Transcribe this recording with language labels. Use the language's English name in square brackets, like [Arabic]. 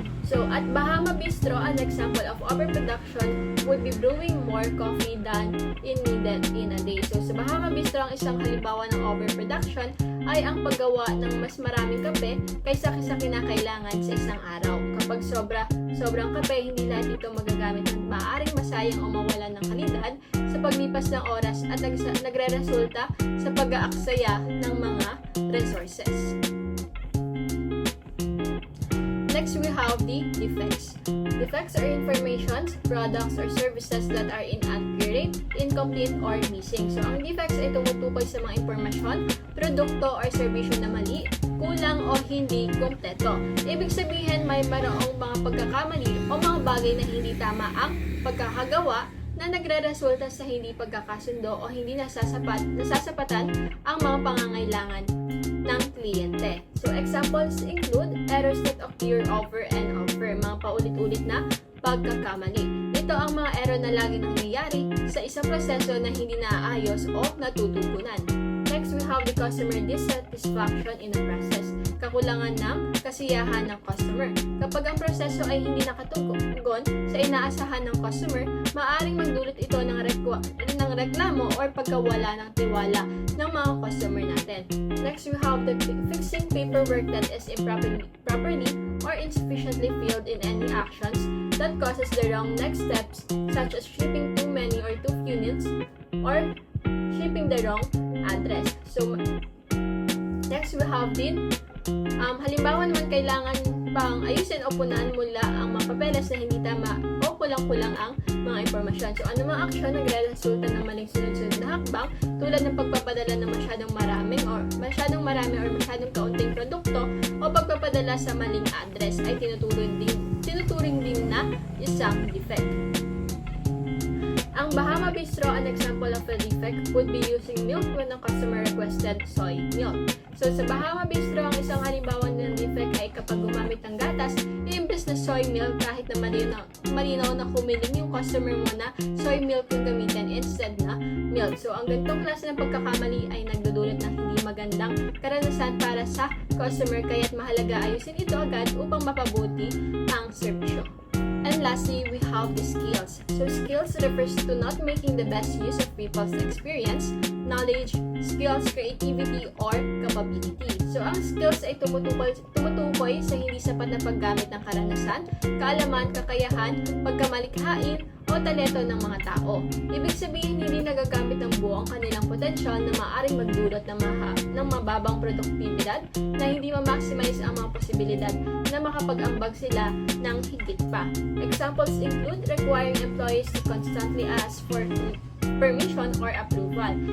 [English] So, at Bahama Bistro, an example of overproduction would be brewing more coffee than needed in a day. [Filipino] So, sa Bahama Bistro, ang isang halimbawa ng overproduction ay ang paggawa ng mas maraming kape kaysa sa kinakailangan sa isang araw. Kapag sobrang kape, hindi lahat ito magagamit at maaaring masayang o mawalan ng kalidad sa paglipas ng oras at nagre-resulta sa pag-aaksaya ng mga resources. [English] Next, we have the defects. Defects are informations, products, or services that are inaccurate, incomplete, or missing. [Filipino] So, ang defects ay tumutukoy sa mga impormasyon, produkto, or serbisyo na mali, kulang, o hindi kumpleto. Ibig sabihin, may mayroong mga pagkakamali o mga bagay na hindi tama ang pagkakagawa na nagre-resulta sa hindi pagkakasundo o hindi nasasapatan ang mga pangangailangan ng kliyente. [English] So, examples include errors that occur over and over, [Filipino] mga paulit-ulit na pagkakamali. Ito ang mga error na lagi nangyayari sa isang proseso na hindi naaayos o natutugunan. [English] Next, we have the customer dissatisfaction in the process. [Filipino] Kakulangan ng kasiyahan ng customer. Kapag ang proseso ay hindi nakatugon sa inaasahan ng customer, maaaring magdulot ito ng reklamo o pagkawala ng tiwala ng mga customer natin. [English] Next, we have the fixing paperwork that is improperly or insufficiently filled in any actions that causes the wrong next steps, such as shipping too many or too few units or shipping the wrong address. [Filipino] So, [English] next we have [Filipino] din halimbawa naman kailangan pang ayusin o punan mula ang mga papeles na hindi tama o kulang-kulang ang mga impormasyon. So, ano mga aksyon nagre-resulta ng maling sunod-sunod na hakbang tulad ng pagpapadala ng masyadong marami or masyadong kaunting produkto o pagpapadala sa maling address ay tinuturing din na isang defect. [English] Ang Bahama Bistro, an example of a defect would be using milk when a customer requested soy milk. [Filipino] So, sa Bahama Bistro, ang isang halimbawa ng defect ay kapag gumamit ng gatas, iimbes na soy milk kahit na malinaw na humiling yung customer mo na soy milk yung gamitin instead na milk. So, ang ganitong klase ng pagkakamali ay nagdudulot ng hindi magandang karanasan para sa customer, kaya't mahalaga ayusin ito agad upang mapabuti ang serbisyo. [English] And lastly, we have the skills. So, skills refers to not making the best use of people's experience, knowledge, skills, creativity, or capability. [Filipino] So, ang skills ay tumutukoy sa hindi sapat na paggamit ng karanasan, kaalaman, kakayahan, pagkamalikhain, o talento ng mga tao. Ibig sabihin, hindi nagagamit ng buo ang kanilang potensyal na maaaring magdulot ng mababang produktibidad na hindi ma-maximize ang mga posibilidad na makapag-ambag sila ng higit pa. [English] Examples include requiring employees to constantly ask for permission or approval.